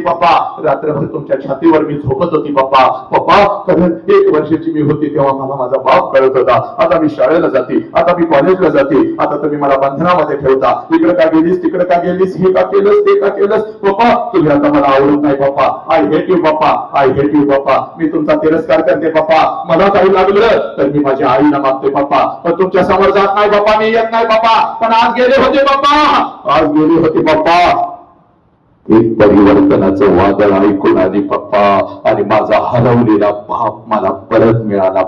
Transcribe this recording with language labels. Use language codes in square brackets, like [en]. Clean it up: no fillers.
[mr] पप्पा रात्रभर तुमच्या छातीवर मी झोपत होती. पप्पा पप्पा कारण 1 वर्षाची मी होती तेव्हा मला माझा बाप कळत होता. आता मी शाळेला जाते, आता मी कॉलेजला जाते, आता तुम्ही मला बंधनामध्ये ठेवता. इकडे का गेलीस, तिकडे का गेलीस, हे का केलंस, ते का केलंस. पप्पा तुम्ही आता मला आवडत नाही. [en] पप्पा I hate you पप्पा, I hate you पप्पा. [mr] मी तुमचा तिरस्कार करते. पप्पा मला काही लागलं तर मी माझ्या आईला मागते. पप्पा पण तुमच्या समोर जात नाही. पप्पा मी येत नाही. पप्पा पण आज गेले होते. पप्पा आज गेले होते. पप्पा एक परिवर्तनाचं वादळ ऐकून आली पप्पा आणि माझा हरवलेला बाप मला परत मिळाला.